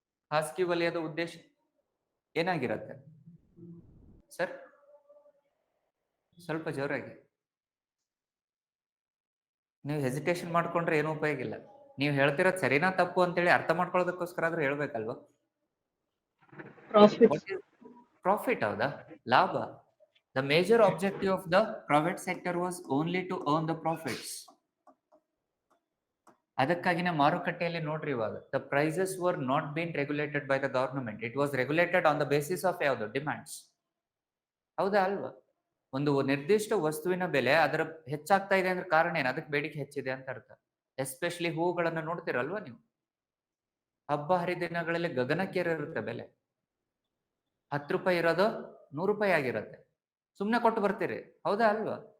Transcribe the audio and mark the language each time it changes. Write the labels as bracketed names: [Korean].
[Kannada] ಖಾಸಗಿ ವಲಯದ ಉದ್ದೇಶ ಏನಾಗಿರುತ್ತೆ ಸರ್? ಸ್ವಲ್ಪ ಜೋರಾಗಿ. ನೀವು ಹೆಸಿಟೇಷನ್ ಮಾಡ್ಕೊಂಡ್ರೆ ಏನೂ ಉಪಯೋಗ ಇಲ್ಲ. ನೀವು ಹೇಳ್ತಿರೋದು ಸರಿನಾ ತಪ್ಪು ಅಂತೇಳಿ ಅರ್ಥ ಮಾಡ್ಕೊಳ್ಳೋದಕ್ಕೋಸ್ಕರ ಆದ್ರೂ ಹೇಳ್ಬೇಕಲ್ವಾ? ಪ್ರಾಫಿಟ್. ಹೌದಾ? ಲಾಭ. [English] The major objective of the private sector was only to earn the profits. [Kannada] ಅದಕ್ಕಾಗಿನೇ ಮಾರುಕಟ್ಟೆಯಲ್ಲಿ ನೋಡ್ರಿ ಇವಾಗ [English] the prices were not being regulated by the government. It was regulated on the basis of [Kannada] ಯಾವುದು? ಡಿಮ್ಯಾಂಡ್ಸ್. ಹೌದಾ ಅಲ್ವಾ? ಒಂದು ನಿರ್ದಿಷ್ಟ ವಸ್ತುವಿನ ಬೆಲೆ ಅದರ ಹೆಚ್ಚಾಗ್ತಾ ಇದೆ ಅಂದ್ರೆ ಕಾರಣ ಏನು? ಅದಕ್ಕೆ ಬೇಡಿಕೆ ಹೆಚ್ಚಿದೆ ಅಂತ ಅರ್ಥ. ಎಸ್ಪೆಷಲಿ ಹೂಗಳನ್ನ ನೋಡ್ತಿರಲ್ವಾ ನೀವು, ಹಬ್ಬ ಹರಿದಿನಗಳಲ್ಲಿ ಗಗನಕ್ಕೇರಿರುತ್ತೆ ಬೆಲೆ. 10 ರೂಪಾಯಿ ಇರೋದು 100 ರೂಪಾಯಿ ಆಗಿರುತ್ತೆ. ಸುಮ್ಮನೆ ಕೊಟ್ಟು ಬರ್ತೀರಿ, ಹೌದಾ ಅಲ್ವಾ?